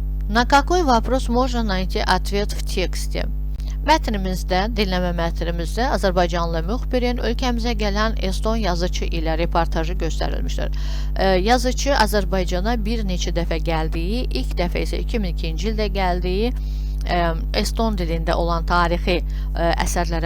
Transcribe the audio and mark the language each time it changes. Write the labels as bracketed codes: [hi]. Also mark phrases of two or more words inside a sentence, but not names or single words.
[ru] На какой вопрос можно найти ответ в тексте? [az] Mətnimizdə, dinləmə mətnimizdə Azərbaycanlı müxbirin ölkəmizə gələn Eston yazıcı ilə reportajı göstərilmişdir. Yazıcı Azərbaycana bir neçə dəfə gəldiyi, ilk dəfə isə 2002-ci ildə gəldiyi, Eston dilində olan tarixi əsərlərə